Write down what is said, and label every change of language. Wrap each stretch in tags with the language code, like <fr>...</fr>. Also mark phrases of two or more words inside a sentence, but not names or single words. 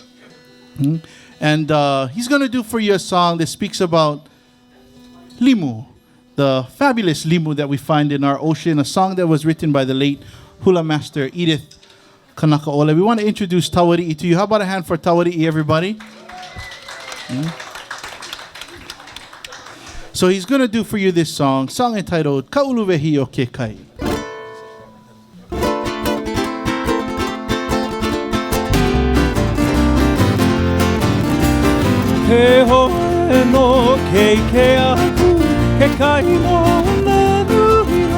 <en>And he's going to do for you a song that speaks about limu, the fabulous limu that we find in our ocean, a song that was written by the late hula master Edith Kanakaole. We want to introduce Tawari'i to you. How about a hand for Tawari'i, everybody? So he's going to do for you this song entitled Ka Uluwehi o Ke Kai.</en> <haw>He hoe no ke aku, ke kai mo na nuhina.</haw>